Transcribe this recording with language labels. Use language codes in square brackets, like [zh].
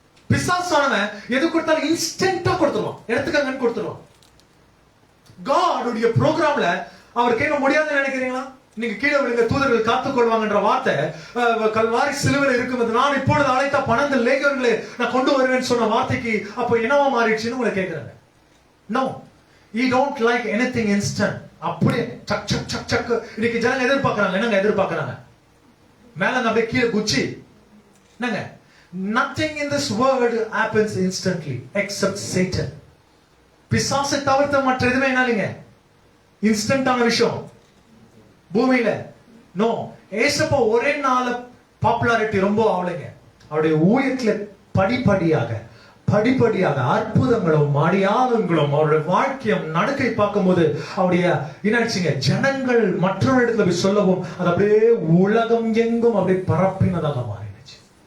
[ta] பிசாசானவன் எது கொடுத்தாலும் இன்ஸ்டன்டா கொடுத்துருவான், எடுத்துக்கங்கன்னு கொடுத்துருவான். காடுடைய ப்ரோக்ராம்ல அவர் கேட்க முடியாதுன்னு நினைக்கிறீங்களா? நீங்க கீழே விழுங்க, தூதர்கள் காத்துக் கொள்வாங்கன்ற வார்த்தை கல்வாரி சிலுவையில் இருக்கும். நான் இப்பொழுது அழைத்த 12 லேகியோன்களை நான் கொண்டு வருவேன்னு சொன்ன வார்த்தைக்கு அப்ப என்னவா மாறிடுச்சுன்னு உங்களை கேட்கிறேன். [en] No, you don't like anything instant. [ta] அப்படியே சக் சக் சக் சக். இன்னைக்கு ஜனங்க எதிர்பார்க்கறாங்க. என்னங்க எதிர்பார்க்கறாங்க? மேல அப்படியே கீழே குச்சி. என்னங்க, [en] nothing in this world happens instantly except Satan. [ta] பிசாசை தவிர்த்த மற்ற எதுவுமே என்னங்க இன்ஸ்டன்டான விஷயம் பூமியில. நோ, ஏசப்பா ஒரே நாள் பாப்புலாரிட்டி ரொம்ப ஆகலைங்க. அவருடைய ஊழியத்துல படிப்படியாக அற்புதங்களும் அடையாளங்களும் அவருடைய வாழ்க்கையும் நடக்கை பார்க்கும்போது அவருடைய என்னாச்சுங்க, ஜனங்கள் மற்றொரு இடத்துல போய் சொல்லவும் அது அப்படியே உலகம் எங்கும் அப்படியே பரப்பினதாக மாறிடுச்சு.